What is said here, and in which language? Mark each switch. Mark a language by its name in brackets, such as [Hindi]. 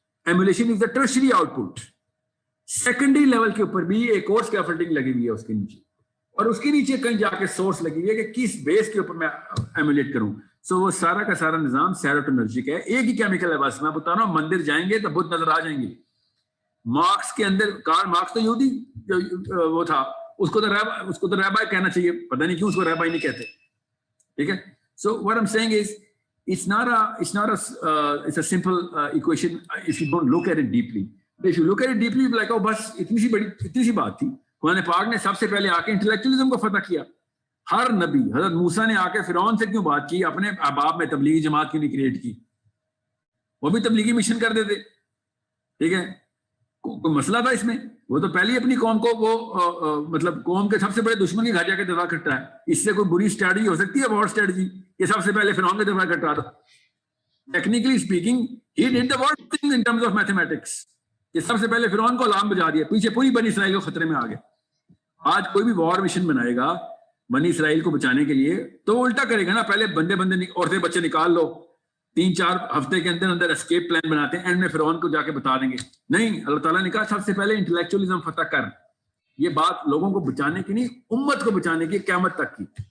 [English] Emulation is a tertiary output. [Urdu] Secondary level کے اوپر بھی ایک اور اسکیفولڈنگ لگی ہوئی ہے اس کے نیچے, اور اس کے نیچے کہیں جا کے سورس لگی ہوئی ہے کہ کس بیس کے اوپر میں ایمولیٹ کروں. سو وہ سارا کا سارا نظام سیروٹونرجک ہے. ایک ہی کیمیکل ہے بس. میں بتا رہا ہوں, مندر جائیں گے تو بدھ نظر آ جائیں گے. مارکس کے اندر, کارل مارکس تو یہودی وہ تھا, اس کو تو رہبائی کہنا چاہیے, پتہ نہیں کیوں اس کو رہبائی نہیں کہتے. ٹھیک ہے. [English] So what I am seeing is it's a simple equation if you don't look at it deeply. If you look at it deeply, you'll be like, oh [Urdu] بس اتنی سی بات تھی. قرآن پاک نے سب سے پہلے آ کے انٹلیکچولیزم کو فتح کیا. ہر نبی, حضرت موسیٰ نے آ کے فرعون سے کیوں بات کی, اپنے احباب میں تبلیغی جماعت کیوں نہیں کریٹ کی؟ وہ بھی تبلیغی مشن کر دیتے. ٹھیک ہے, کوئی مسئلہ تھا اس میں؟ وہ تو پہلے اپنی قوم کو وہ مطلب قوم کے سب سے بڑے دشمن کے گھر جا کے دفاع کرتا ہے. اس سے کوئی بری اسٹریٹجی ہو سکتی ہے وار اسٹریٹجی؟ یہ سب سے پہلے فرعون کا دفاع کرتا تھا. [English] Technically speaking he did the worst thing in terms of mathematics. [Urdu] یہ سب سے پہلے فرعون کو الارم بجا دیا, پیچھے پوری بنی اسرائیل کو خطرے میں آ گیا. آج کوئی بھی وار مشن بنائے گا بنی اسرائیل کو بچانے کے لیے تو وہ الٹا کرے گا نا. پہلے بندے عورتیں بچے نکال لو, 3-4 ہفتے کے اندر اسکیپ پلان بناتے ہیں, اینڈ میں فرعون کو جا کے بتا دیں گے. نہیں, اللہ تعالیٰ نے کہا سب سے پہلے انٹلیکچولیزم فتح کر. یہ بات لوگوں کو بچانے کی نہیں, امت کو بچانے کی, قیامت تک کی.